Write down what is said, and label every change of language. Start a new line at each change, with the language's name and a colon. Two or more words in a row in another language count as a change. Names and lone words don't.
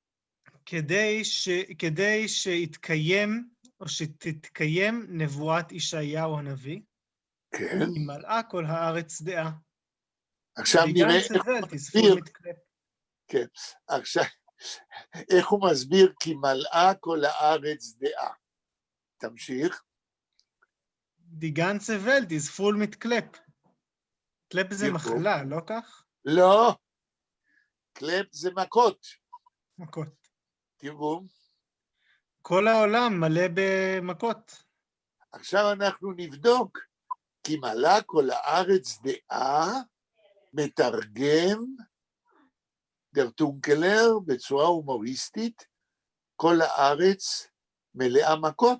Hebrew: כדי שיתקיים או שתתקיים נבואת ישעיהו הנביא, כן. כי מלאה כל הארץ דעה. עכשיו נראה איך הוא מסביר. כן, עכשיו, איך הוא מסביר כי מלאה כל הארץ דעה. תמשיך.
Yiddish: די גאַנצע וועלט איז פֿול מיט קלפ.
Hebrew: קלפ זה מחלה, לא כך? לא, קלפ זה מכות. מכות. תרגום. כל העולם מלא במכות. עכשיו אנחנו נבדוק, כי מלאה כל הארץ דעה, מתרגם דר טונקלר בצורה הומוריסטית, כל הארץ מלאה מכות.